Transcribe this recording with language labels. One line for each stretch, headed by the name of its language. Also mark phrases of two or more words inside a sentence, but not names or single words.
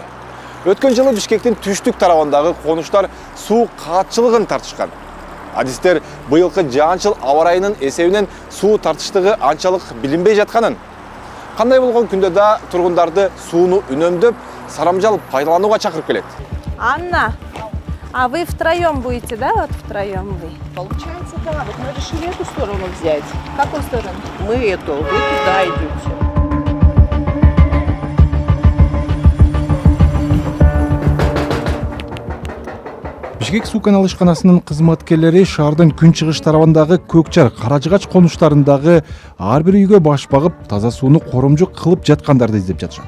Kyrgyz: Өткөн жылы Бишкектин түштүк тарабындагы конуштар суу каатчылыгын тартышкан. Адистер быйылкы жаанчыл аба ырайынын эсебинен суу тартыштыгы анчалык билинбей жатканын. Кандай болгон күндө да тургундарды сууну үнөмдөп, сарамжал пайдаланууга чакырып келет.
Russian: Анна, а вы втроем будете, да? Вот втроем вы. Получается, да. Вот мы решили эту сторону взять. Какую сторону? Мы эту, вы туда идете.
Kyrgyz: Бишкек суу канал ишканасынын кызматкерлери шаардын күнчыгыш тарабындагы Көкчар, Каражыгач конуштарындагы ар бир үйгө баш багып, таза сууну коромжу кылып жаткандарды издеп жатышат.